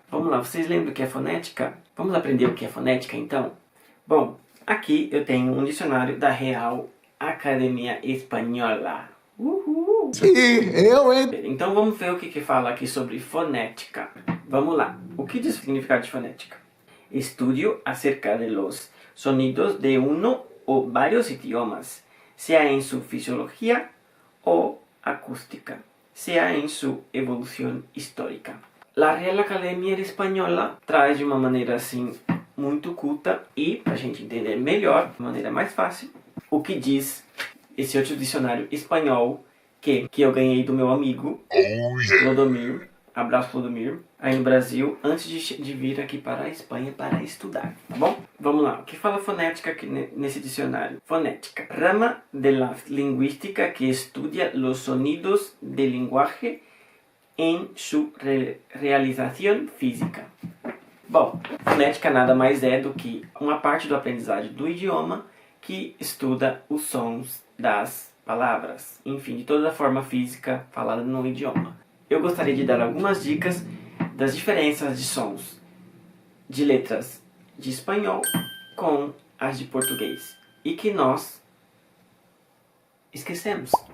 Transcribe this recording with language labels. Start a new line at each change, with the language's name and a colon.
Portuguese: Vamos lá, vocês lembram o que é fonética? Vamos aprender o que é fonética, então? Bom, aqui eu tenho um dicionário da Real Academia Espanhola. Uhul! Então vamos ver o que fala aqui sobre fonética. Vamos lá. O que diz o significado de fonética?
Spanish: Estudio acerca de los sonidos de uno o varios idiomas, sea en su fisiología o acústica, sea en su evolución histórica.
Portuguese: La Real Academia Espanhola traz de uma maneira assim muito culta e, para a gente entender melhor, de maneira mais fácil, o que diz esse outro dicionário espanhol que eu ganhei do meu amigo Clodomir. Abraço, Clodomir, aí no Brasil, antes de vir aqui para a Espanha para estudar, tá bom? Vamos lá, o que fala fonética aqui nesse dicionário?
Spanish: Fonética, rama de la lingüística que estudia los sonidos del lenguaje en su realización física.
Portuguese: Bom, fonética nada mais é do que uma parte do aprendizagem do idioma que estuda os sons das palavras, enfim, de toda a forma física falada no idioma. Eu gostaria de dar algumas dicas das diferenças de sons de letras de espanhol com as de português e que nós esquecemos.